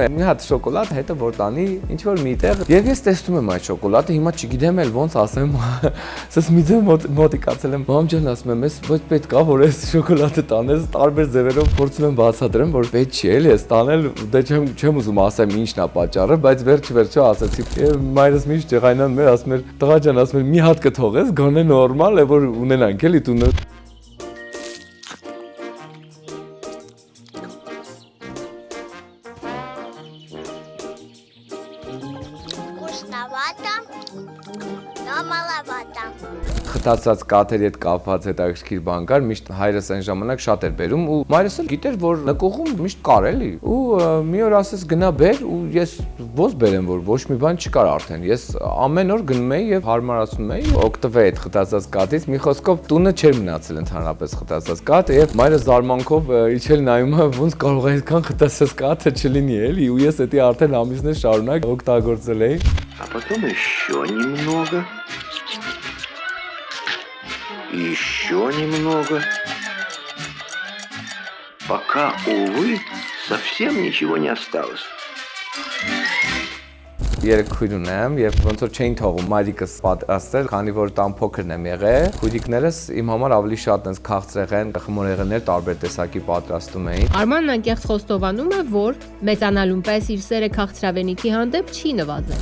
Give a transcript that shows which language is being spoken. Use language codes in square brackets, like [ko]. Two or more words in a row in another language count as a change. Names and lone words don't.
[hy] է մի հատ շոկոլադ, հետո որ տանի ինչ որ միտեղ եւ ես տեսնում եմ այդ շոկոլադը, հիմա չգիտեմ էլ ոնց ասեմ Միձե մոտիկացել եմ, մամ ջան ասում եմ, ոչ պետք է որ այս շոկոլադը տանես, տարբեր ձևերով փորձում եմ բացատրեմ, որ պետք չի էլի, ես տանել, դե չեմ ուզում ասեմ ինչն է պատճառը, բայց վերջը ասացի։ Եվ մայրս միշտ ջղայնանում էր, ասում էր, տղա ջան, ասում էր, մի հատ կթողես, գոնե նորմալ է, որ ունենանք էլի տունը։ [ru] Вкусновато. Но маловато. [hy] Խտացած կաթերի հետ կապված հետաքրքիր բան կար, միշտ հայրս այն ժամանակ շատ էր բերում ու մայրս էլ գիտեր, որ նկողում միշտ կար էլի։ Ու մի օր ասես գնա բեր ու ես ոնց բերեմ, որ ոչ մի բան չկար արդեն։ Ես ամեն օր գնում էի եւ հարմարացնում էի, օգտվեի այդ խտացած կաթից։ Մի խոսքով տունը չէր մնացել ընդհանրապես խտացած կաթը եւ մայրը զարմանքով իջել նայում է, ոնց կարող է այդքան խտացած կաթը չլինի էլի։ Ու ես դա արդեն ամիսներ շարունակ օգտագործել էի։ [ru] А потом еще немного. Еще немного. Пока, увы, совсем ничего не осталось. [hy] Երեք քույր ունեմ եւ ոնց որ չէին թողում մայրիկս պատրաստել, քանի որ տան փոքրն եմ եղել։ Քույրիկներս իմ համար ավելի շատ այնց քաղցրեղեն, խմորեղեններ տարբեր տեսակի պատրաստում էին։ Արմանն անկեղծ խոստովանում է, որ մեծանալուն պես իր սերը քաղցրավենիքի հանդեպ չի նվազել։